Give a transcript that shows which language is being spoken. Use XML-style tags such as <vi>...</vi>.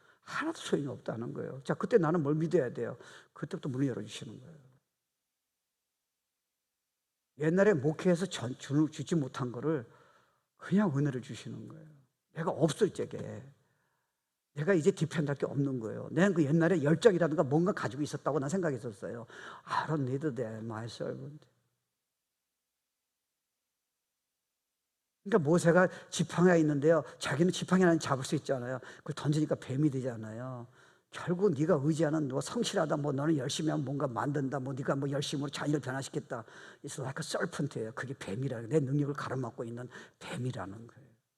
<ko>하나도 소용이 없다는 거예요. 자, 그때 나는 뭘 믿어야 돼요? 그때부터 문을 열어주시는 거예요. 옛날에 목회에서 주지 못한 거를 그냥 은혜를 주시는 거예요. 내가 없을 적에 내가 이제 디펜드할 게 없는 거예요. 내가 그 옛날에 열정이라든가 뭔가 가지고 있었다고 난 생각했었어요.</ko> <en>I don't need that, my servant.</en> <ko>그러니까 모세가 지팡이가 있는데요, 자기는 지팡이 하나 잡을 수 있잖아요. 그걸 던지니까 뱀이 되잖아요. 결국 네가 의지하는 뭐 성실하다, 뭐 너는 열심히 하면 뭔가 만든다, 뭐 네가 뭐 열심으로 자녀를 변화시켰다,</ko> <en>It's like a serpent</en> <ko>예요. 그게 뱀이라는, 내 능력을 가로막고 있는 뱀이라는 거예요.</ko>